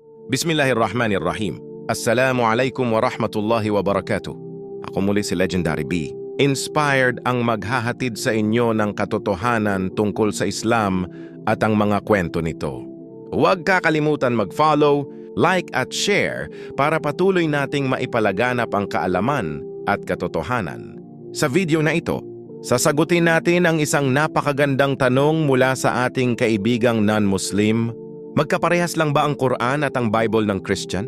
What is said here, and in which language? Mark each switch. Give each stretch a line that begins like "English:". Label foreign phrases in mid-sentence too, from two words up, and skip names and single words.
Arabic: بسم الله الرحمن الرحيم. السلام عليكم ورحمة الله وبركاته.
Filipino: Ako muli si Legendary B. Inspired ang maghahatid sa inyo ng katotohanan tungkol sa Islam at ang mga kwento nito. Huwag kakalimutan mag-follow, like at share para patuloy nating maipalaganap ang kaalaman at katotohanan. Sa video na ito, sasagutin natin ang isang napakagandang tanong mula sa ating kaibigang non-Muslim. Magkaparehas lang ba ang Quran at ang Bible ng Christian?